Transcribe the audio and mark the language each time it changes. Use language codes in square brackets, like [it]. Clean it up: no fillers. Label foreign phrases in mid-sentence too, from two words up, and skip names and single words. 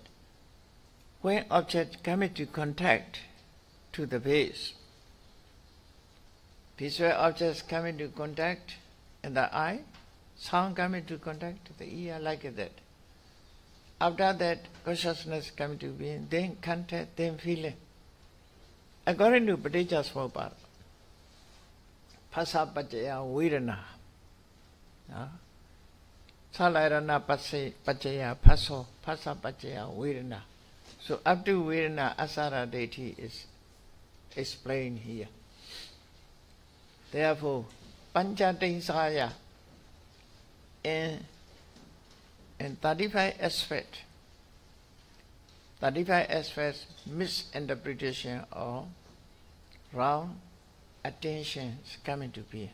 [en] When object come into contact to the base, visual objects come into contact in the eye, sound come into contact to the ear, like that. After that, consciousness come into being, then contact, then feeling. According to [pi] Paticca Samuppada, Phassa Pacaya Vedana. Salayana Pacaya Phasso, Phassa Pacaya Vedana. [en] So up to Vedana, asara deity is explained here. Therefore, Panchatinsaya in 35 aspects, misinterpretation or wrong attention is coming to be.